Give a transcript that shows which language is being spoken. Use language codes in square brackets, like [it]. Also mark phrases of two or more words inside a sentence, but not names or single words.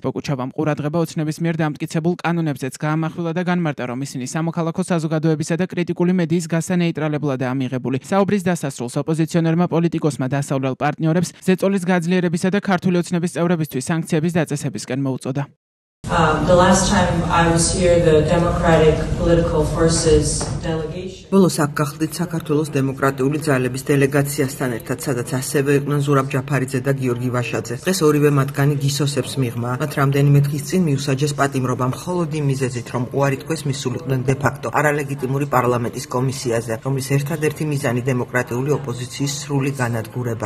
[ka] ბოკუჩავამ ყურადღება ოცნების მიერ დამტკიცებულ კანონებზეც გაამახვილა და განმარტა, რომ ისინი სამოქალაქო საზოგადოებისა და კრიტიკული მედიის გასა ნეიტრალებულადაა მიღებული. საუბრის დასასრულს ოპოზიციონერმა პოლიტიკოსმა დასავლელ პარტნიორებს ზეწოლის გაძლიერებისა და ქართული ოცნების წევრებისთვის სანქციების დაწესებისკენ მოუწოდა. [en] The last time I was here, the Democratic Political Forces delegation. [ka] ბოლოს აქ გახლდით საქართველოს დემოკრატიული ძალების დელეგაციასთან ერთად, სადაც ასევე იყვნენ ზურაბ ჯაფარიძე და გიორგი ვაშაძე. დღეს ორივე მათგანი გისოსებს მიღმა, მათ რამდენიმე დღის წინ მიუსაჯეს პატიმრობა მხოლოდ იმ მიზეზით, რომ უარი თქვეს მისულიყვნენ დე-ფაქტო არალეგიტიმური პარლამენტის კომისიაზე, რომლის ერთადერთი მიზანი დემოკრატიული ოპოზიციის სრული განადგურებაა.